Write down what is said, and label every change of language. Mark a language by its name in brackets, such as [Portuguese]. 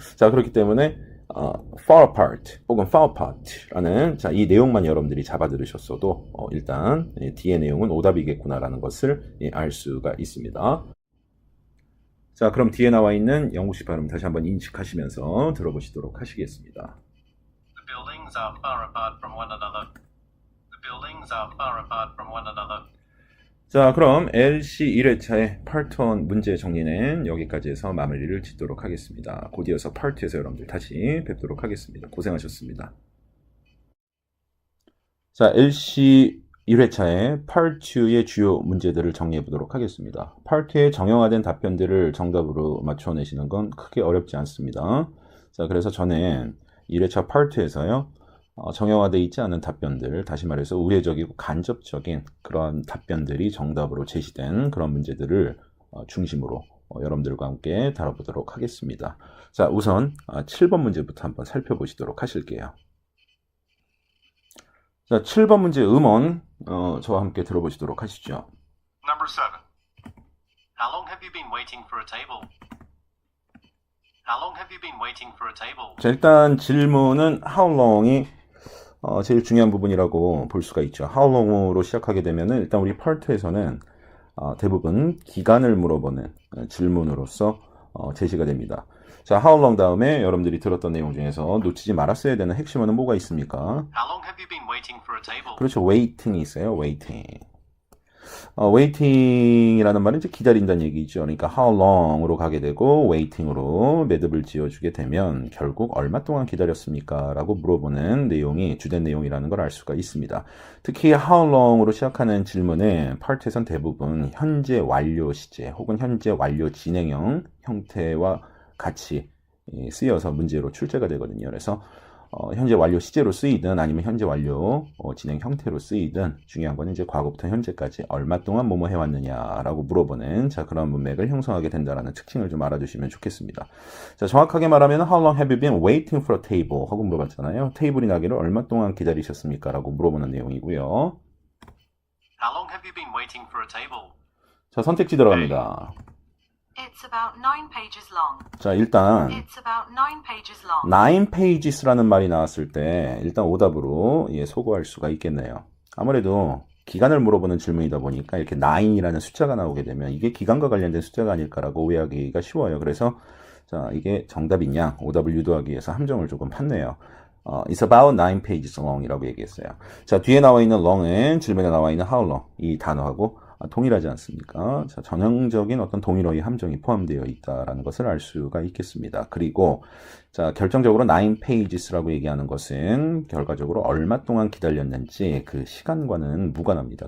[Korean] 자, 그렇기 때문에 far apart 혹은 far apart라는 자, 이 내용만 여러분들이 잡아 들으셨어도 일단 D의 내용은 오답이겠구나라는 것을 알 수가 있습니다. 자, 그럼 뒤에 나와 있는 영국식 발음 다시 한번 인식하시면서 들어보시도록 하시겠습니다. [English] The buildings are far apart from one another. The buildings are far apart from one another. [Korean] 자, 그럼 LC 1회차의 파트 1 문제 정리는 여기까지 해서 마무리를 짓도록 하겠습니다. 곧 이어서 파트 2에서 여러분들 다시 뵙도록 하겠습니다. 고생하셨습니다. 자, LC 1회차의 파트 2의 주요 문제들을 정리해 보도록 하겠습니다. 파트 2의 정형화된 답변들을 정답으로 맞춰내시는 건 크게 어렵지 않습니다. 자, 그래서 저는 1회차 파트에서요. 정형화되어 있지 않은 답변들, 다시 말해서 우회적이고 간접적인 그런 답변들이 정답으로 제시된 그런 문제들을 중심으로 여러분들과 함께 다뤄보도록 하겠습니다. 자, 우선 7번 문제부터 한번 살펴보시도록 하실게요. 자, 7번 문제 음원 저와 함께 들어보시도록 하시죠. [English] Number 7. How long have you been waiting for a table? How long have you been waiting for a table? [Korean] 자, 일단 질문은 how long이 제일 중요한 부분이라고 볼 수가 있죠. How long으로 시작하게 되면은 일단 우리 파트에서는 대부분 기간을 물어보는 질문으로서 제시가 됩니다. 자, how long 다음에 여러분들이 들었던 내용 중에서 놓치지 말았어야 되는 핵심어는 뭐가 있습니까? [English] How long have you been waiting for a table? [Korean] 그렇죠. waiting이 있어요. [English] waiting. [Korean] waiting이라는 말은 이제 기다린다는 얘기죠. 그러니까 how long으로 가게 되고 waiting으로 매듭을 지어주게 되면 결국 얼마 동안 기다렸습니까? 라고 물어보는 내용이 주된 내용이라는 걸 알 수가 있습니다. 특히 how long으로 시작하는 질문에 파트에선 대부분 현재 완료 시제 혹은 현재 완료 진행형 형태와 같이 쓰여서 문제로 출제가 되거든요. 그래서 현재 완료 시제로 쓰이든 아니면 현재 완료 진행 형태로 쓰이든 중요한 거는 이제 과거부터 현재까지 얼마 동안 뭐뭐 해왔느냐라고 물어보는 자 그런 문맥을 형성하게 된다라는 특징을 좀 알아주시면 좋겠습니다. 자 정확하게 말하면 [English] How long have you been waiting for a table? [Korean] 하고 물어봤잖아요. 테이블이 나기를 얼마 동안 기다리셨습니까? 라고 물어보는 내용이고요. [English] How long have you been waiting for a table? [Korean] 자 선택지 들어갑니다. [English] It's about 9 pages long. [Korean] 자 일단 [English] It's about 9 pages long. [Korean] 9 pages라는 말이 나왔을 때 일단 오답으로 소거할 수가 있겠네요. 아무래도 기간을 물어보는 질문이다 보니까 이렇게 9이라는 숫자가 나오게 되면 이게 기간과 관련된 숫자가 아닐까라고 오해하기가 쉬워요. 그래서 자 이게 정답이냐 오답을 유도하기 위해서 함정을 조금 팠네요. [English] It's about 9 pages long이라고 [Korean] 얘기했어요. 자 뒤에 나와 있는 long은 질문에 나와 있는 how long 이 단어하고 동일하지 않습니까? 자, 전형적인 어떤 동일어의 함정이 포함되어 있다라는 것을 알 수가 있겠습니다. 그리고 자 결정적으로 9 pages라고 얘기하는 것은 결과적으로 얼마 동안 기다렸는지 그 시간과는 무관합니다.